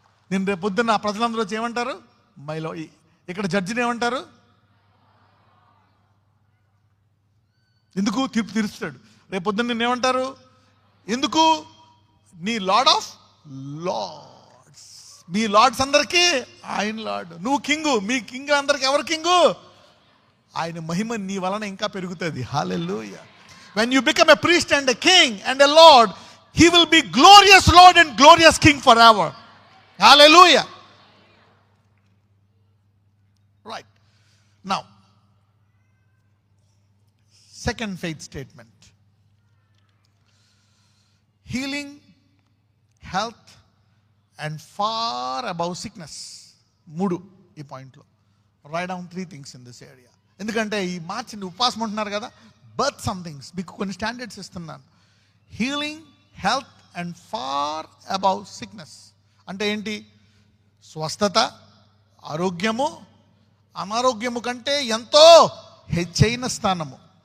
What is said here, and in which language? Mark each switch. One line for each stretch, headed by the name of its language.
Telugu: నేను రేపు పొద్దున్న ప్రజలందరూ వచ్చి ఏమంటారు, మైలో ఇక్కడ జడ్జిని ఏమంటారు, ఎందుకు తీర్పు తీరుస్తాడు. రేపు పొద్దున్న నిన్ను ఏమంటారు, ఎందుకు, నీ
English: Lord of lords.
Telugu: మీ Lord's అందరికీ ఆయన లార్డ్. నువ్వు కింగు, మీ కింగ్ అందరికి ఎవరు కింగు, ఆయన మహిమ నీ వలన ఇంకా పెరుగుతుంది. హల్లెలూయా.
English: When you become a priest and a king and a lord, he will be glorious lord and glorious king forever. Hallelujah. Right. Now, second faith statement. Healing, health and far above sickness.
Telugu: మూడు ఈ పాయింట్లో.
English: Write down 3 things in this area.
Telugu: ఎందుకంటే ఈ మార్చి ఉపవాసం ఉంటున్నారు కదా,
English: birth somethings
Telugu: మీకు కొన్ని స్టాండర్డ్స్ ఇస్తున్నాను.
English: healing, health and far above sickness
Telugu: అంటే ఏంటి, స్వస్థత, ఆరోగ్యము, అనారోగ్యము కంటే ఎంతో హెచ్చైన స్థానము.